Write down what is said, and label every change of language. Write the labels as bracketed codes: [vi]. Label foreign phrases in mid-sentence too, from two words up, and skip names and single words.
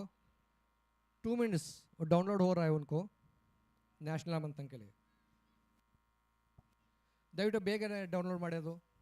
[hi] 2 [en] minutes download [hi] हो रहा है उनको [en] national anthem [hi] के लिए. [kn] ದಯವಿಟ್ಟು ಬೇಗ ಡೌನ್ಲೋಡ್ ಮಾಡೋದು.